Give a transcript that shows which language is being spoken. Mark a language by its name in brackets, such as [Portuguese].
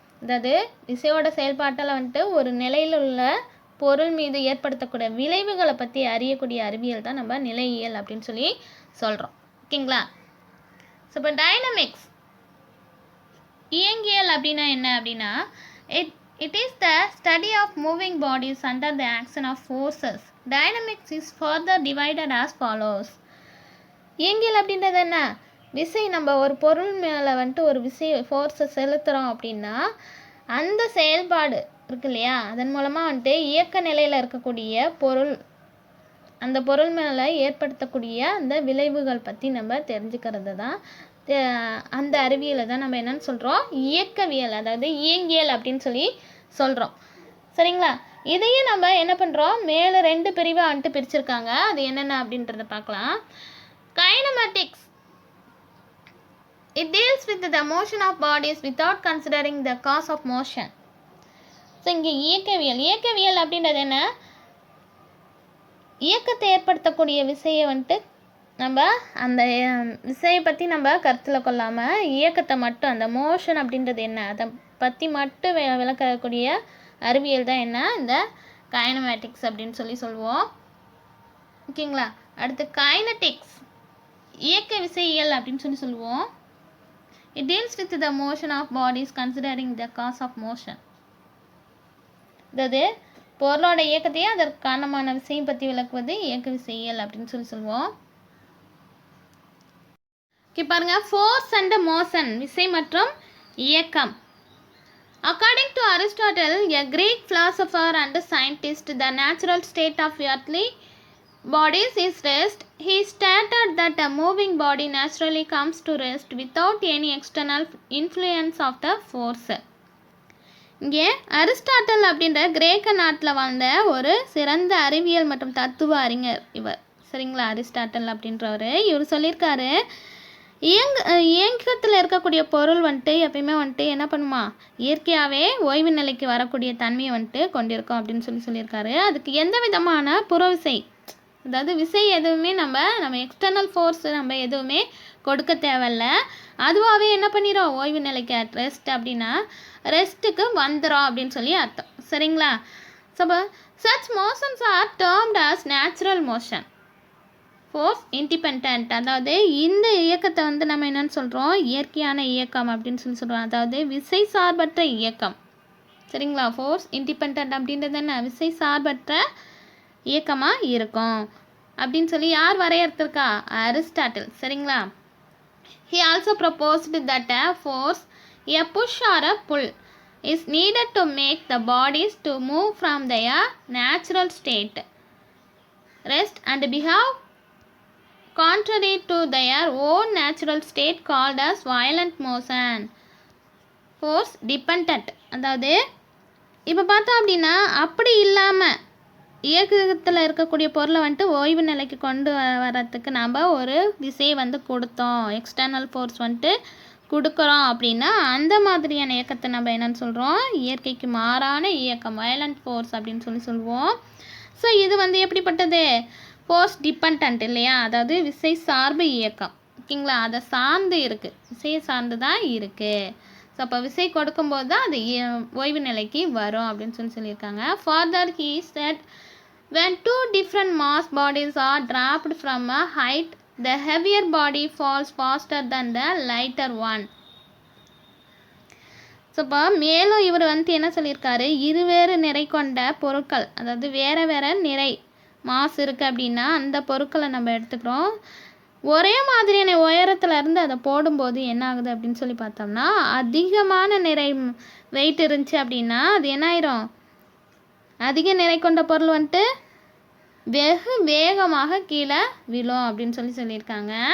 [Tamil] அதாவது விசையோட செயல்பாட்டில் வந்துட்டு ஒரு நிலையில் உள்ள பொருள் மீது ஏற்படுத்தக்கூடிய விளைவுகளை பற்றி அறியக்கூடிய அறிவியல் தான் நம்ம நிலையியல் அப்படின்னு சொல்கிறோம். ஓகேங்களா. ஸோ இப்போ டைனமிக்ஸ் இயங்கியல் அப்படின்னா என்ன அப்படின்னா [English] It is the study of moving bodies under the action of forces. Dynamics is further divided as follows. [Tamil] இயங்கியல் அப்படின்றது என்ன? விசை. நம்ம ஒரு பொருள் மேலே வந்துட்டு ஒரு விசை ஃபோர்ஸை செலுத்துகிறோம் அப்படின்னா அந்த செயல்பாடு இருக்கு இல்லையா, அதன் மூலமாக வந்துட்டு இயக்க நிலையில் இருக்கக்கூடிய பொருள், அந்த பொருள் மேலே ஏற்படுத்தக்கூடிய அந்த விளைவுகள் பற்றி நம்ம தெரிஞ்சுக்கிறது தான் அந்த அறிவியலை தான் நம்ம என்னன்னு சொல்கிறோம், இயக்கவியல், அதாவது இயங்கியல் அப்படின்னு சொல்லி சொல்கிறோம். சரிங்களா? இதையே நம்ம என்ன பண்ணுறோம், மேலே 2 பிரிவாக வந்துட்டு பிரிச்சிருக்காங்க. அது என்னென்ன அப்படின்றத பார்க்கலாம். [English] Kinematics. It deals with the motion of bodies without considering the cause of motion. [Tamil] So இங்கே இயக்கவியல் அப்படின்றது என்ன, இயக்கத்தை ஏற்படுத்தக்கூடிய விசையை வந்துட்டு நம்ம அந்த விசையை பற்றி நம்ம கருத்தில் கொள்ளாமல் இயக்கத்தை மட்டும், அந்த மோஷன் அப்படின்றது என்ன அதை பற்றி மட்டும் விளக்கக்கூடிய அறிவியல் தான் என்ன, இந்த கைனமேட்டிக்ஸ் அப்படின்னு சொல்லி சொல்லுவோம். ஓகேங்களா? அடுத்து கைனடிக்ஸ், இயக்க விசையியல் அப்படின்னு சொல்லி சொல்லுவோம். [English] It deals with the motion of bodies considering the cause of motion. [Tamil] அதாவது பொருளோட இயக்கத்தையே அதற்கு காரணமான விசையை பற்றி விளக்குவது இயக்க விசையியல் அப்படின்னு சொல்லி சொல்லுவோம். பாருங்க, [English] force and motion, [Tamil] விசை மற்றும் இயக்கம். [English] According to Aristotle, a Greek philosopher and scientist, the natural state of earthly bodies is rest. He stated that a moving body naturally comes to rest without any external influence of the force. [Tamil] இங்கே Aristotle அப்படின்ற கிரேக்க நாட்டில் வாழ்ந்த ஒரு சிறந்த அறிவியல் மற்றும் தத்துவ அறிஞர் இவர். சரிங்களா? அரிஸ்டாட்டல் அப்படின்றவர். இவர் சொல்லியிருக்காரு, இயக்கத்தில் இருக்கக்கூடிய பொருள் வந்துட்டு எப்பயுமே வந்துட்டு என்ன பண்ணுமா, இயற்கையாகவே ஓய்வு நிலைக்கு வரக்கூடிய தன்மையை வந்துட்டு கொண்டிருக்கும் அப்படின்னு சொல்லியிருக்காரு. அதுக்கு எந்த விதமான புறவிசை, அதாவது விசை எதுவுமே நம்ம எக்ஸ்டர்னல் ஃபோர்ஸ் நம்ம எதுவுமே கொடுக்க தேவையில்ல, அதுவாகவே என்ன பண்ணிடும், ஓய்வு நிலைக்கு ரெஸ்ட் அப்படின்னா ரெஸ்ட்டுக்கு வந்துடும் அப்படின்னு சொல்லி அர்த்தம். சரிங்களா? [English] Such motions are termed as natural motion. [Tamil] Force independent, அதாவது இந்த இயக்கத்தை வந்து நம்ம என்னன்னு சொல்கிறோம், இயற்கையான இயக்கம் அப்படின்னு சொல்லி சொல்கிறோம், அதாவது விசை சார்பற்ற இயக்கம். சரிங்களா? ஃபோர்ஸ் இண்டிபெண்ட் அப்படின்றது என்ன, விசை சார்பற்ற இயக்கமாக இருக்கும் அப்படின்னு சொல்லி யார் வரையறுத்திருக்கா, அரிஸ்டாட்டில். சரிங்களா? [English] He also proposed that a force, a push or a pull, is needed to make the bodies to move from their natural state, rest and behave contrary to their own natural state, called as violent motion. Force dependent, [Tamil] அதாவது இப்போ பார்த்தோம் அப்படின்னா அப்படி இல்லாமல் இயக்கத்தில் இருக்கக்கூடிய பொருளை வந்துட்டு ஓய்வு நிலைக்கு கொண்டு வர்றதுக்கு நம்ம ஒரு விசையை வந்து கொடுத்தோம், எக்ஸ்டர்னல் ஃபோர்ஸ் வந்துட்டு கொடுக்குறோம் அப்படின்னா அந்த மாதிரியான இயக்கத்தை நம்ம என்னென்னு சொல்கிறோம், இயற்கைக்கு மாறான இயக்கம், வயலண்ட் ஃபோர்ஸ் அப்படின்னு சொல்லுவோம். ஸோ இது வந்து எப்படிப்பட்டது, ஃபோர்ஸ் டிபெண்ட் இல்லையா, அதாவது விசை சார்பு இயக்கம். ஓகேங்களா? அதை சார்ந்து இருக்குது, விசையை சார்ந்து தான் இருக்குது. ஸோ அப்போ விசை கொடுக்கும்போது தான் அது ஓய்வு நிலைக்கு வரும் அப்படின்னு சொல்லியிருக்காங்க. [English] Further he said, when two different mass bodies are dropped from a height, the heavier body falls faster than the lighter one. [Tamil] So இப்போ மேலும் இவர் வந்து என்ன சொல்லியிருக்காரு, இருவேறு நிறை கொண்ட பொருட்கள், அதாவது வேறு வேறு நிறை மாஸ் இருக்குது அப்படின்னா அந்த பொருட்களை நம்ம எடுத்துக்கிறோம், ஒரே மாதிரியான உயரத்தில் இருந்து அதை போடும்போது என்ன ஆகுது அப்படின்னு சொல்லி பார்த்தோம்னா, அதிகமான நிறை வெயிட் இருந்துச்சு அப்படின்னா அது என்ன ஆயிரும், அதிக நிறை கொண்ட பொருள் வந்துட்டு வெகு வேகமாக கீழே விழும் அப்படின்னு சொல்லியிருக்காங்க.